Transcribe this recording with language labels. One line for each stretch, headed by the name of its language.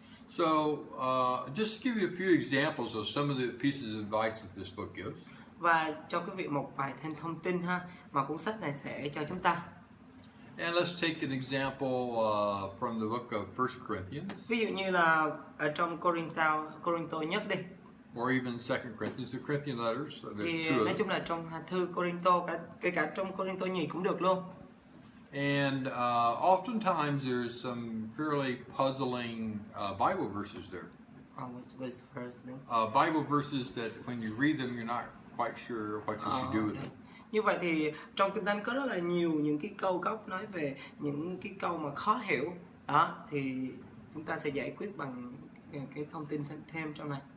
English: So just to give you a few examples of some of the pieces of advice that this book gives.
Vietnamese: Và cho quý vị một vài thêm thông tin ha mà cuốn sách này sẽ cho chúng ta.
English: And let's take an example from the book of 1 Corinthians.
Vietnamese: Ví dụ như là ở trong Corinto nhất đi.
English: Or even 2 Corinthians, the Corinthian letters. So there's
Vietnamese: Thì
English: two of
Vietnamese: nói
English: them.
Vietnamese: chung là trong thư Corinto, kể cả trong Corinto nhì cũng được luôn.
English: And oftentimes there's some fairly puzzling Bible verses there. What's verse then? Bible verses that when you read them, you're not quite sure what you should do with them.
Vietnamese: Như vậy thì trong Kinh Thánh có rất là nhiều những cái câu gốc nói về những cái câu mà khó hiểu đó, thì chúng ta sẽ giải quyết bằng cái thông tin thêm trong này.